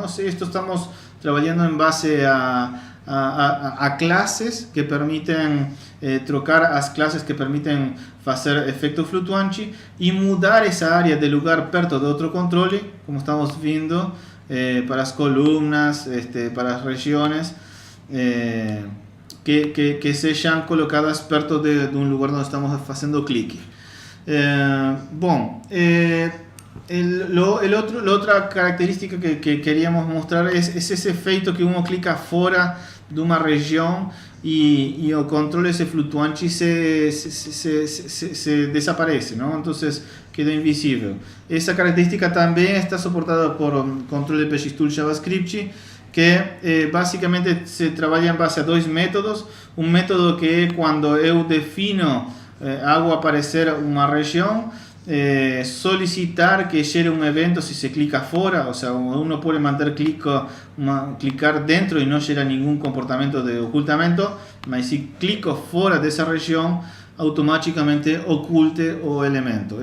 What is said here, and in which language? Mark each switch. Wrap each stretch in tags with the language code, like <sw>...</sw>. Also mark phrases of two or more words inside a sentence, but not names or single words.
<pt>Isto estamos trabalhando em base a classes que permitem trocar as classes que permitem fazer efeito flutuante e mudar essa área de lugar perto de outro controle, como estamos vendo, para as colunas, para as regiões, que sejam colocadas perto de um lugar onde estamos fazendo clique. Bom,</pt> <es>la otra característica que queríamos mostrar es ese efecto que uno clica</es> <pt>fora de uma região e o controle esse flutuante se desaparece,</pt> <es>¿no? Entonces queda invisível.</es> <pt>Essa característica também está suportada por controle de PageTool JavaScript, que basicamente se trabalha em base a dois métodos. Um método que é quando eu defino</pt> <es>hago aparecer</es> <pt>uma região, solicitar que gere um evento se se clica fora, ou seja, uno pode manter clicar dentro e não gera nenhum comportamento de ocultamento, mas se clico fora dessa região, automaticamente oculte o elemento.</pt>